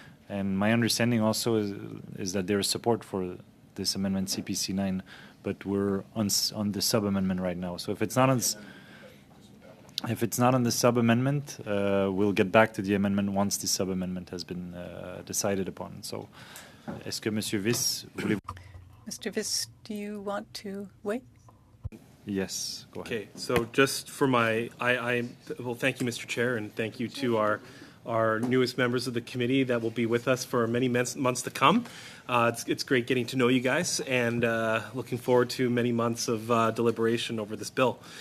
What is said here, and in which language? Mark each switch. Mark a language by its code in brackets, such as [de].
[en] And my understanding also is that there is support for this amendment CPC 9 but we're on the sub amendment right now. So if it's not on the sub amendment, we'll get back to the amendment once the sub amendment has been decided upon. [fr] So, est-ce que Monsieur Viss voulez? [en] Mr. Viss, do you want to wait? Yes, go ahead. Okay, so just for well, thank you, Mr. Chair, and thank you to our newest members of the committee that will be with us for many months to come. It's great getting to know you guys, and looking forward to many months of deliberation over this bill.